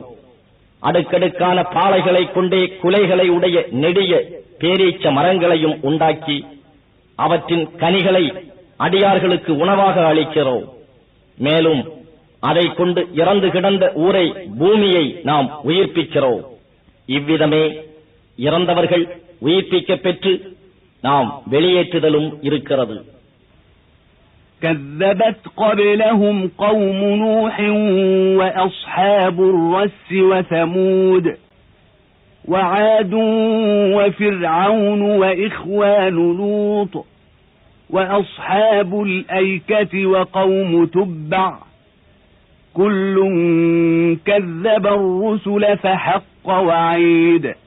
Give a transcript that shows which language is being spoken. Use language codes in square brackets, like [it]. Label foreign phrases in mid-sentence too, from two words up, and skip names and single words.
[ta] அடுக்கடுக்கான பாளைகளை கொண்டே குலைகளை உடைய நெடிய பேரீச்ச மரங்களையும் உண்டாக்கி அவற்றின் கனிகளை அடியார்களுக்கு உணவாக அளிக்கிறோம். மேலும் அதை கொண்டு இறந்து கிடந்த ஊரை, பூமியை நாம் உயிர்ப்பிக்கிறோம். இவ்விதமே இறந்தவர்கள் உயிர்ப்பிக்க பெற்று நாம் வெளியேற்றுதலும் இருக்கிறது. [ar] كذبت قبلهم قوم نوح وأصحاب الرس وثمود وعاد وفرعون وإخوان لوط وأصحاب الأيكة وقوم تبع كل كذب الرسل فحق وعيد